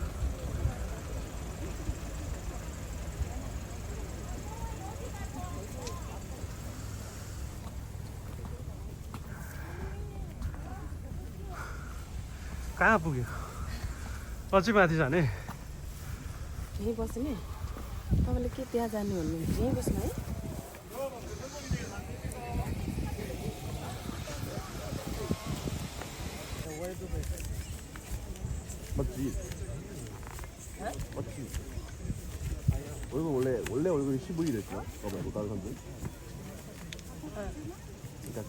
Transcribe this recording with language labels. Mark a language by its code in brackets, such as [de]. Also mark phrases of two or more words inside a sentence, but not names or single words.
[ne] कहाँ पुग्यो? अझै माथि जाने? यहीँ बस्ने? तपाईँले के त्यहाँ जाने भन्नुहुन्छ? यहीँ बस्नु है। [ko] 얼굴 원래 얼굴이 15일이었죠? 봐봐요, 다른 사람들. 그러니까 그.